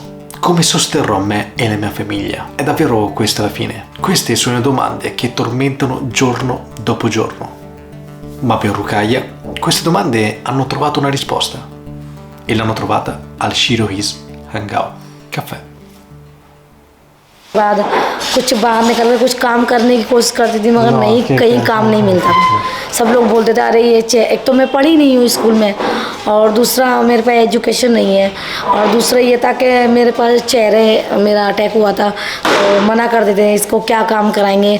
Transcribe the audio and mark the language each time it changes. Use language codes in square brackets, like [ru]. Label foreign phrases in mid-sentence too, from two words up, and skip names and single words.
[it] Come sosterrò me e la mia famiglia? È davvero questa la fine? Queste sono le domande che tormentano giorno dopo giorno. Ma per Ruqaia queste domande hanno trovato una risposta e l'hanno trovata al Shiroiz Hangout Caffè. [hi] बाद कुछ बाहर निकल के कुछ काम करने की कोशिश करती थी मगर नहीं कहीं काम नहीं मिलता था। सब लोग बोलते थे अरे ये एक तो मैं पढ़ी नहीं हूँ स्कूल में और दूसरा मेरे पास एजुकेशन नहीं है और दूसरा ये था कि मेरे पास चेहरे मेरा अटैक हुआ था तो मना कर देते हैं इसको क्या काम कराएंगे।